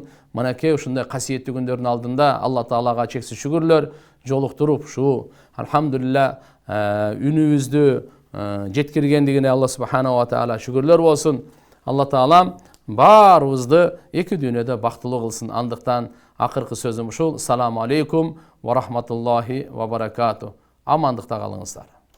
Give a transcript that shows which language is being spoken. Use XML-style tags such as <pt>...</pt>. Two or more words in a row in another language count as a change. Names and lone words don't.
<ky>Мынакей ушундай касиеттүү күндөрдүн алдында Алла Таалага чексиз шүгүрлөр жолуктуруп, ушу алхамдулилlah үнүбүздү жеткиргендигине</ky> <ar>الله سبحانه وتعالى</ar> <ky>шүгүрлөр болсун. Алла Таалам баарыбызды эки дүйнөдө бактылуу кылсын. Андыктан акыркы сөзүм ушул.</ky> <ar>السلام عليكم ورحمة الله وبركاته.</ar> <ky>Амандыкта калыңыздар.</ky>